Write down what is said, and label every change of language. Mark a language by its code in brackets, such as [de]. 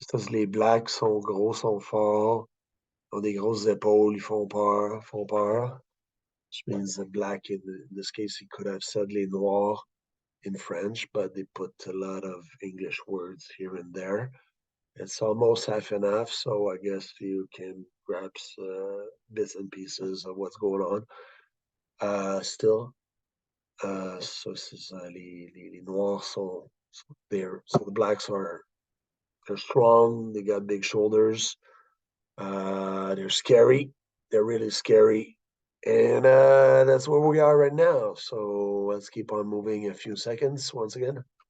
[fr] Les blacks sont gros, sont forts, ont des grosses épaules, ils font peur. [en] Which means the black, in this case, he could have said [fr] les noirs [en] in French, but they put a lot of English words here and there. It's almost half and half, so I guess you can grab bits and pieces of what's going on. Still, so [fr] les noirs sont [en] there. So the blacks they're strong. They got big shoulders. They're scary. They're really scary. And that's where we are right now. So let's keep on moving a few seconds once again.